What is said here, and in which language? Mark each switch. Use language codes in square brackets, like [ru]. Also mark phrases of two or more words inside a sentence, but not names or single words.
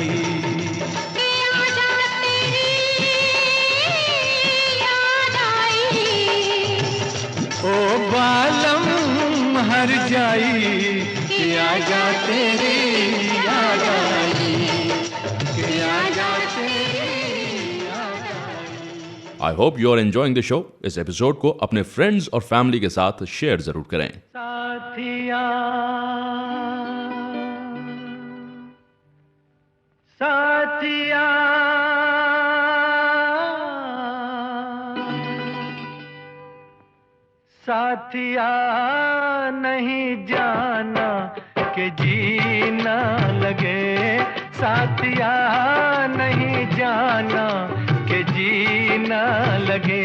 [hi] कि आजा तेरी याद आई। ओ बालम हर जाई, कि आजा तेरी याद आई, कि आजा तेरी याद आई। [en] I hope you are enjoying the show. [hi] इस एपिसोड को अपने फ्रेंड्स और फैमिली के साथ शेयर जरूर करें। साथिया साथिया साथिया नहीं जाना कि जीना लगे, साथिया नहीं जाना कि जीना लगे।